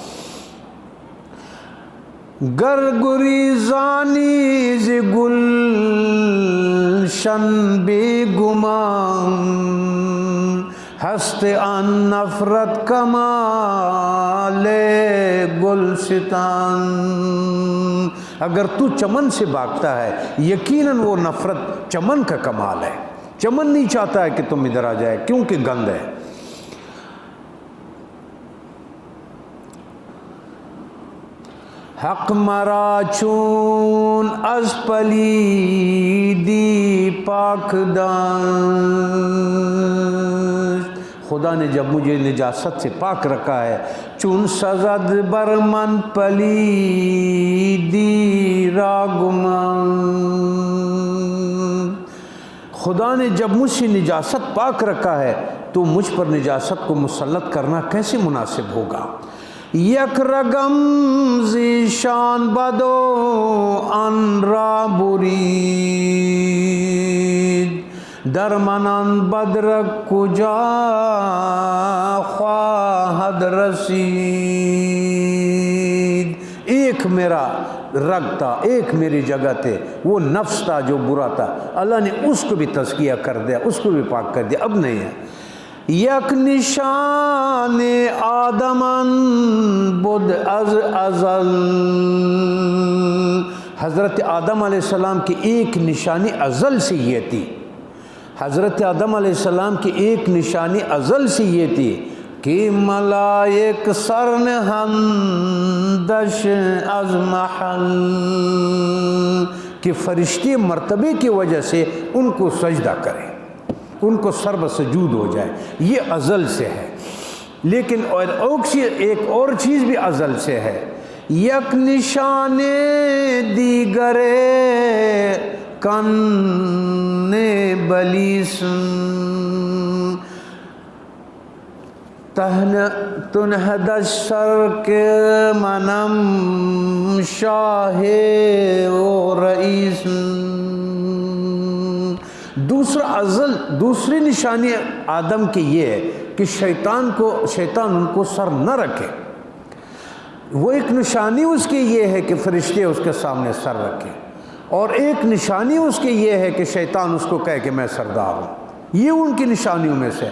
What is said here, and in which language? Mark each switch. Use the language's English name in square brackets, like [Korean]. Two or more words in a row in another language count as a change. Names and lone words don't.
[Persian] گرگریزانی ز گلشن بے گمان، ہست ان نفرت کمال گلستان. [Urdu] اگر تو چمن سے بھاگتا ہے یقیناً وہ نفرت چمن کا کمال ہے. چمن نہیں چاہتا ہے کہ تم ادھر آ جائے کیونکہ گند ہے. [Persian] حق مرا چون از پلیدی پاک داشت، [Urdu] خدا نے جب مجھے نجاست سے پاک رکھا ہے. [Persian] چون سزد برمن پلیدی راگمان، [Urdu] خدا نے جب مجھ سے نجاست پاک رکھا ہے تو مجھ پر نجاست کو مسلط کرنا کیسے مناسب ہوگا. [Persian] یک رگم زیشان بدو ان را برید، در منان بدرک کجا خواہد رسید. [Urdu] ایک میرا رگ تھا، ایک میری جگہ تھے، وہ نفس تھا جو برا تھا، اللہ نے اس کو بھی تزکیہ کر دیا، اس کو بھی پاک کر دیا، اب نہیں ہے۔ [Persian] یک نشان آدمن بود از ازل، [Urdu] حضرت آدم علیہ السلام کی ایک نشانی ازل سے یہ تھی، حضرت آدم علیہ السلام کی ایک نشانی ازل سے یہ تھی کہ [Persian] ملائک سر نہندش از محل، [Urdu] کہ فرشتے مرتبے کی وجہ سے ان کو سجدہ کریں، ان کو سر بسجود ہو جائے، یہ ازل سے ہے۔ لیکن ایک اور چیز بھی ازل سے ہے، [Persian] یک نشان دیگر کن بلیس تنہد سر کے منم شاہ و رئیس، [Urdu] دوسری نشانی آدم کی یہ ہے کہ شیطان ان کو سر نہ رکھے، وہ ایک نشانی اس کی یہ ہے کہ فرشتے اس کے سامنے سر رکھیں، اور ایک نشانی اس کی یہ ہے کہ شیطان اس کو کہے کہ میں سردار ہوں، یہ ان کی نشانیوں میں سے۔